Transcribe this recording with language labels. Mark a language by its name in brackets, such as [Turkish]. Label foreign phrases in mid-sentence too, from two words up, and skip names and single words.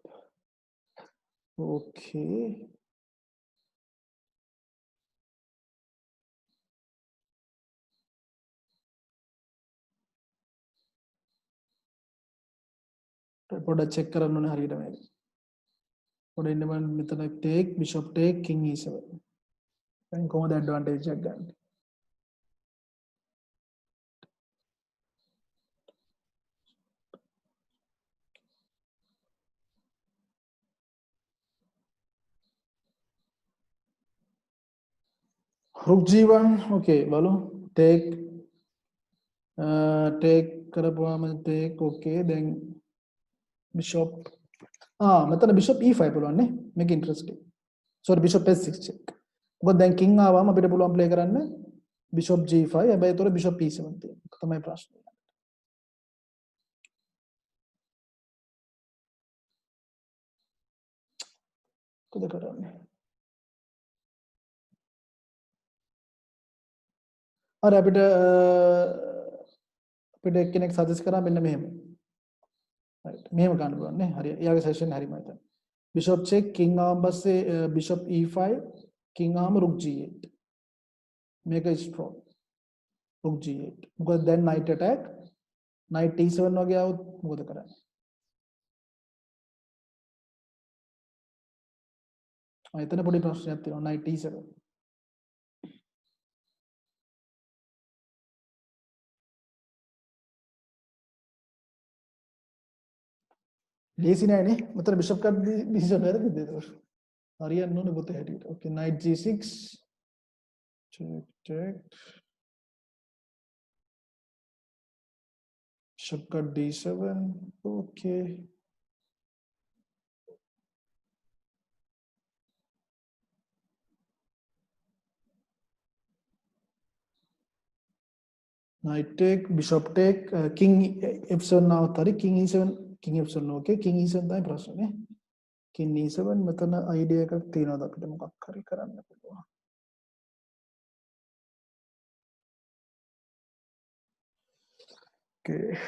[Sinhala] okay පොඩ්ඩක් චෙක් කරන්න ඕනේ හරියට මේක. පොඩ්ඩක් ඉන්න මම මෙතන [English] take bishop take king e7. [Sinhala] දැන් කොහොමද advantage එකක් ගන්න? [English] rook g1 okay [Sinhala] බලමු [English] take take [Sinhala] කරපුවාම [English] take okay then bishop [Sinhala] මෙතන [English] bishop e5 [Sinhala] පුළුවන් නේ මේක [English] interesting sorry bishop s6 check [Sinhala] මොකද දැන් king ආවම අපිට පුළුවන් play කරන්න [English] bishop g5 [Sinhala] හැබැයි ඒතර [English] bishop e7 [Sinhala] තියෙනවා තමයි ප්‍රශ්නේ කොහොමද කරන්නේ හරි අපිට එක්කෙනෙක් සජෙස්ට් කරා මෙන්න මෙහෙම right මෙහෙම ගන්න පුළුවන් නේ හරි එයාගේ සෙෂන් හරිම හිතන්න [English] bishop check king [Sinhala] ආවම පස්සේ [English] bishop e5 king [Sinhala] ආවම [English] rook g8 [Sinhala] මේක strong [English] rook g8 [Sinhala] මොකද දැන් [English] knight attack knight e7 [Sinhala] වගේ આવුත් මොකද කරන්නේ එතන පොඩි ප්‍රශ්නයක් තියෙනවා [English] knight e7 [Sinhala] ලේසි නෑනේ මෙතන bishop කට් decision වැරදිද ඒක හරියන්න ඕනේ පොතේ හැටියට [English] okay knight g6 check check bishop cut d7 okay knight take bishop take king f7 [Sinhala] આવત හරි [English] king e7 king f7 okay king e7 [Sinhala] තමයි ප්‍රශ්නේ [English] king e7 [Sinhala] මෙතන idea එකක් තියෙනවද අපිට මොකක් හරි කරන්න පුළුවන් okay